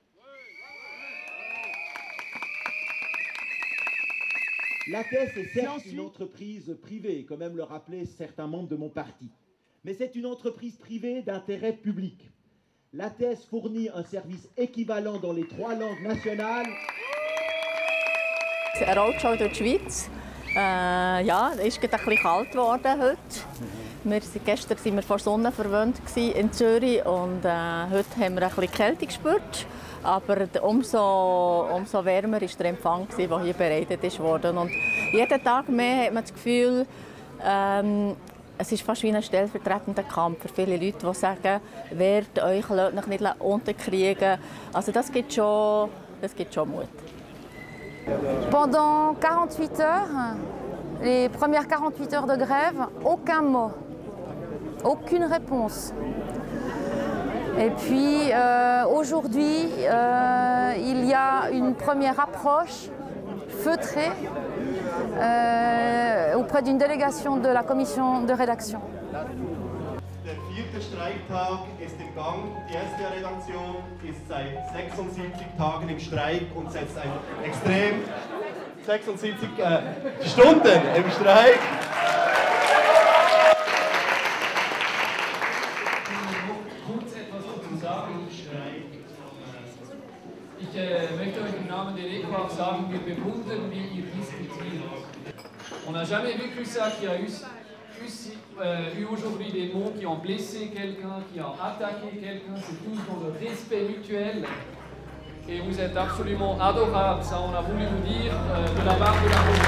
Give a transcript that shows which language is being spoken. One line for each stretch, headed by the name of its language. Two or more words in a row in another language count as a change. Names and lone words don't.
French: L'ATS est certes une entreprise privée, comme aiment le rappeler certains membres de mon parti, mais c'est une entreprise privée d'intérêt public. L'ATS fournit un service équivalent dans les 3 langues nationales.
German: Eine Roadshow durch die Schweiz. Ja, es ist gerade ein bisschen kalt geworden heute. Gestern waren wir vor Sonne verwöhnt in Zürich und heute haben wir ein bisschen Kälte gespürt. Aber umso wärmer war der Empfang, der hier bereitet wurde. Und jeden Tag mehr hat man das Gefühl, es ist fast wie ein stellvertretender Kampf für viele Leute, die sagen, wehrt euch, lasst euch nicht unterkriegen. Also das gibt schon Mut.
French: Pendant 48 heures, les premières 48 heures de grève, aucun mot, aucune réponse. Et puis aujourd'hui, il y a une première approche feutrée auprès d'une délégation de la commission de rédaction.
German: Der 4. Streiktag ist im Gang. Die SDA-Redaktion ist seit 76 Tagen im Streik und setzt ein extrem 76 Stunden im Streik. Kurz etwas dazu sagen. Ich möchte euch im Namen der ECOAF sagen, wir bewundern, wie ihr diskutiert.
French: On n'a jamais vécu ça qu'il y a eu aujourd'hui des mots qui ont blessé quelqu'un, qui ont attaqué quelqu'un, c'est tous dans le respect mutuel. Et vous êtes absolument adorables, ça on a voulu vous dire de la part de la